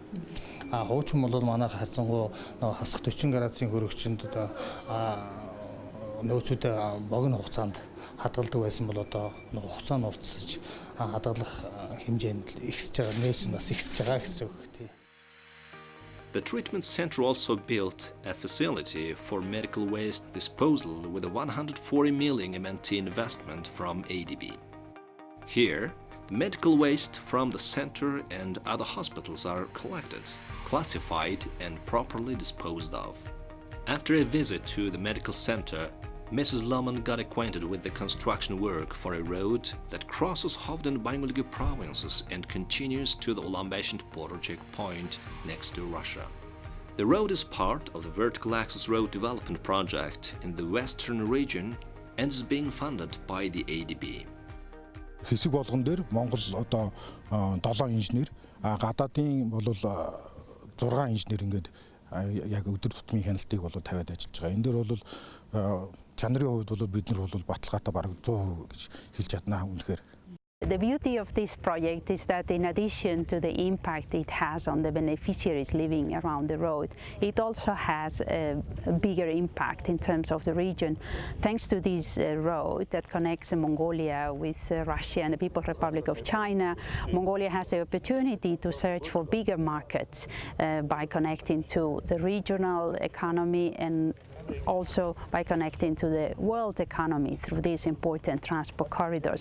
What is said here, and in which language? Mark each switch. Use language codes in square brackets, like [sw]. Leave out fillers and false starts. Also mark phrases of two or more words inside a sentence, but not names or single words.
[mn] Хуучин бол манай харцангуй хасах 40 градусын хөрөгчөнд одоо нөөцүүд богино хугацаанд хадгалдаг байсан бол одоо хугацаа нь уртсаж хадгалах хэмжээнд ихсэж байгаа, нөөц нь бас ихсэж байгаа гэсэн үг тийм. [en] The treatment center also built a facility for medical waste disposal with a 140 million MNT investment from ADB. Here, the medical waste from the center and other hospitals are collected, classified and properly disposed of. After a visit to the medical center, Mrs. Lohman got acquainted with the construction work for a road that crosses Khovd and Bangolgi provinces and continues to the Ulaanbaatar border checkpoint next to Russia. The road is part of the Vertical Access Road Development Project in the western region and is being funded by the ADB. [mn] Хэсэг болгон дээр Монгол одоо 7 инженер, гадаадын бол 6 инженер ингээд яг өдөр тутмын хяналтыг бол тавиад ажиллаж байгаа. Энэ дээр бол чанарын хувьд бол бид нар бол баталгаатай бараг 100% гэж хэлж чаднаа үнэхээр. [en] The beauty of this project is that in addition to the impact it has on the beneficiaries living around the road, it also has a bigger impact in terms of the region. Thanks to this road that connects Mongolia with Russia and the People's Republic of China, Mongolia has the opportunity to search for bigger markets by connecting to the regional economy and also by connecting to the world economy through these important transport corridors.